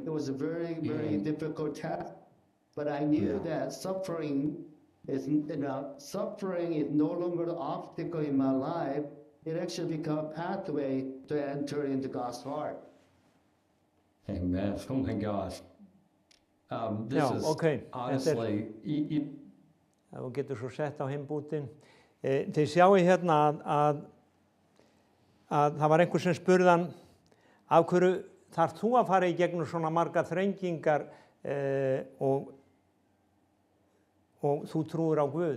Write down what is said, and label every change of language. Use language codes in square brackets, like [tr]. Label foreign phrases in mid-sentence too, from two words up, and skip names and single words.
[en] It was a very, very difficult task. But I knew that suffering is no longer the obstacle in my life. It actually became a pathway to enter into God's heart. Amen. Oh my gosh. This [is] Já, [en] is ok. honestly, [is] Þú getur svo sett á hinn bútinn. Þið sjáu hérna að það var einhver sem spurði hann, af hverju þarf þú að fara í gegnum svona marga þrengingar og þú trúir á Guð?